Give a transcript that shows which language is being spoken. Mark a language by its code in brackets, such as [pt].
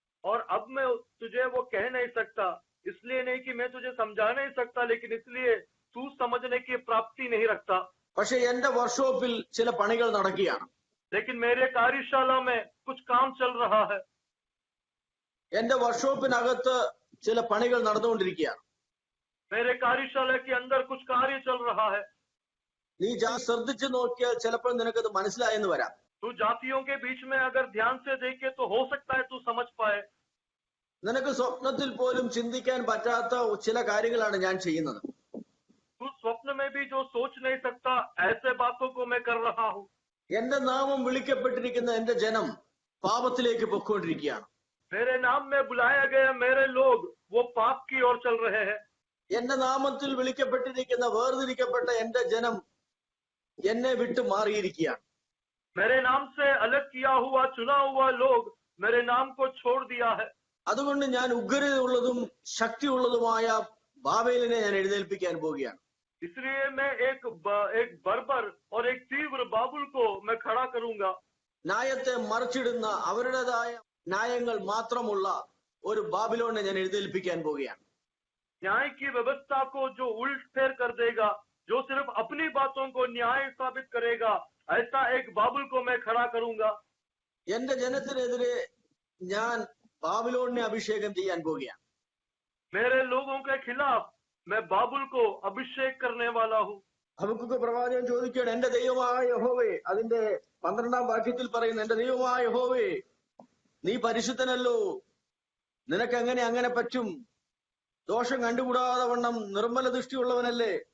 [hi] और अब मैं तुझे वो कह नहीं सकता, इसलिए नहीं कि मैं तुझे समझा नहीं सकता, लेकिन इसलिए तू समझने की प्राप्ति नहीं रखता। [ml] പക്ഷെ എന്റെ വർക്ക്ഷോപ്പിൽ ചില പണികൾ നടക്കുകയാണ്. [hi] लेकिन मेरे कार्यशाला में कुछ काम चल रहा है, [ml] എന്റെ വർക്ക്ഷോപ്പിനകത്ത് ചില പണികൾ നടന്നുകൊണ്ടിരിക്കുകയാണ്. [hi] मेरे कार्यशाला के अंदर कुछ कार्य चल रहा है। [ml] നീ ശ്രദ്ധിച്ചു നോക്കിയാൽ ചിലപ്പോൾ നിനക്കത് മനസ്സിലായെന്ന് വരാം. [hi] तू जातियों के बीच में अगर ध्यान से देखे तो हो सकता है तू समझ पाए। [ml] നിനക്ക് സ്വപ്നത്തിൽ പോലും ചിന്തിക്കാൻ പറ്റാത്ത ചില കാര്യങ്ങളാണ് ഞാൻ ചെയ്യുന്നത്. [hi] तू स्वप्न में भी जो सोच नहीं सकता, ऐसे बातों को मैं कर रहा हूँ। [ml] എന്റെ നാമം വിളിക്കപ്പെട്ടിരിക്കുന്ന എന്റെ ജനം പാപത്തിലേക്ക് പൊക്കോണ്ടിരിക്കുകയാണ്. [hi] मेरे नाम में बुलाया गया मेरे लोग वो पाप की ओर चल रहे हैं। [ml] എന്റെ നാമത്തിൽ വിളിക്കപ്പെട്ടിരിക്കുന്ന വേർതിരിക്കപ്പെട്ട എന്റെ ജനം എന്നെ വിട്ടു മാറിയിരിക്കുകയാണ്. [hi] मेरे नाम से अलग किया हुआ चुना हुआ लोग मेरे नाम को छोड़ दिया है। [ml] അതുകൊണ്ട് ഞാൻ ഉഗ്രതയുള്ളതും ശക്തിയുള്ളതുമായ ബാബേലിനെ ഞാൻ എഴുന്നേൽപ്പിക്കാൻ പോവുകയാണ്. [hi] इसलिए मैं एक बर्बर और एक तीव्र बाबुल को मैं खड़ा करूंगा। [ml] ന്യായത്തെ മറിച്ചിടുന്ന അവരുടേതായ ന്യായങ്ങൾ മാത്രമുള്ള ഒരു ബാബിലോണിനെ ഞാൻ എഴുന്നേൽപ്പിക്കാൻ പോവുകയാണ്. [hi] न्याय की व्यवस्था को जो उल्ट फेर कर देगा, जो सिर्फ अपनी बातों को न्याय साबित करेगा, ऐसा एक बाबुल को मैं खड़ा करूंगा। [ml] എന്റെ ജനത്തിനെതിരെ ഞാൻ ബാബിലോണിനെ അഭിഷേകം ചെയ്യാൻ പോവുകയാണ്. [hi] मेरे लोगों के खिलाफ मैं बाबुल को अभिषेक करने वाला हूँ. [ml] ഹബക്കൂക്ക് പ്രവാചകൻ ചോദിക്കുകയാണ്, എന്റെ ദൈവമായ യഹോവേ, അതിന്റെ 12-ാം വാക്യത്തിൽ പറയുന്നു, എന്റെ ദൈവമായ യഹോവേ, നീ പരിശുദ്ധനല്ലോ, നിനക്ക് എങ്ങനെ അങ്ങനെ പറ്റും? ദോഷം കണ്ടുകൂടാതെ വണ്ണം നിർമ്മല ദൃഷ്ടിയുള്ളവനല്ലേ?